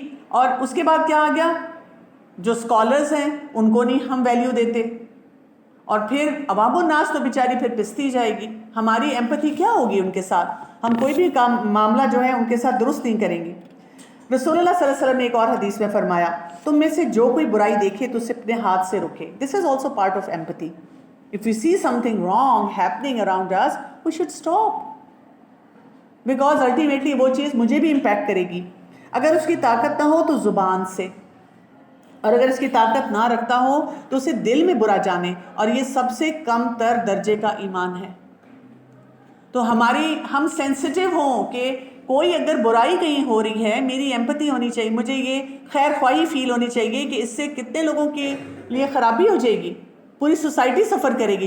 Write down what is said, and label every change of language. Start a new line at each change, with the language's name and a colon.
Urdu: اور اس کے بعد کیا آ گیا, جو اسکالرز ہیں ان کو نہیں ہم ویلیو دیتے, اور پھر عوام الناس تو بیچاری پھر پستی جائے گی. ہماری ایمپتھی کیا ہوگی ان کے ساتھ؟ ہم کوئی بھی معاملہ جو ہے ان کے ساتھ درست نہیں کریں گے. رسول اللہ صلی اللہ علیہ وسلم نے ایک اور حدیث میں فرمایا, تم میں سے جو کوئی برائی دیکھے تو اسے اپنے ہاتھ سے روکے.
English: This is also part of empathy. If we see something wrong happening around us, we should stop. Because ultimately
Urdu: وہ چیز مجھے بھی امپیکٹ کرے گی. اگر اس کی طاقت نہ ہو تو زبان سے, اور اگر اس کی طاقت نہ رکھتا ہو تو اسے دل میں برا جانے, اور یہ سب سے کم تر درجے کا ایمان ہے. تو ہم سینسٹیو ہوں کہ کوئی اگر برائی کہیں ہو رہی ہے, میری ایمپتھی ہونی چاہیے, مجھے یہ خیر خواہی فیل ہونی چاہیے کہ اس سے کتنے لوگوں کے لیے خرابی ہو جائے گی, پوری سوسائٹی سفر کرے گی.